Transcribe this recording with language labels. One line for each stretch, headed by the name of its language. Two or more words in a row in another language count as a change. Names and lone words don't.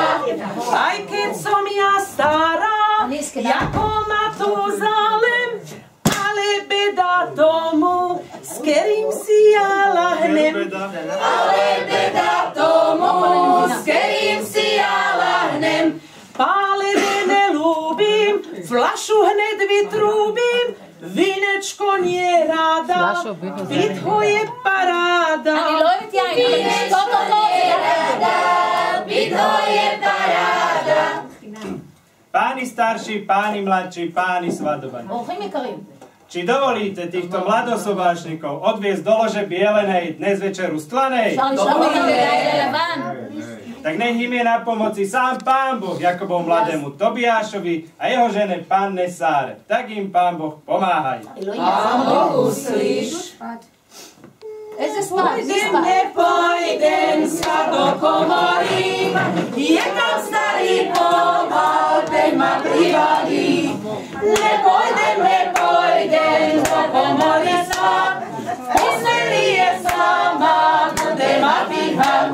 Slovak: Aj keď som ja stará, jako Matúzalem, ale beda tomu, s ktorým si ja lahnem. Ale beda tomu, s ktorým si ja lahnem. Pálené nelúbim, flašu hned vytrúbim, vinečko nie ráda, pitho je paráda.
Hebrew: אני לא אוהבת יין, אבל לשתות אותו זה
Slovak: pitho je paráda. Páni starší, páni mladší, páni svadobani.
Hebrew: אורחים יקרים.
Slovak: Či dovolíte týchto mladosobášnikov odviesť do lože bielenej dnes večeru stlanej?
Hebrew: אפשר לשלוח אותם בלילה לבן.
Slovak: Tak nech im je na pomoci sám Pán Boh Jakobov mladému Tobiášovi a jeho žene Panne Sáre. Tak im Pán Boh pomáhaj. Pán Boh uslíš.
Hebrew: איזה ספרד?
Slovak: Nepôjdem sa do komory, je tam starý pomal, ten ma privadí. Nepôjdem do komory sa, posteli je sama, bude ma píhať.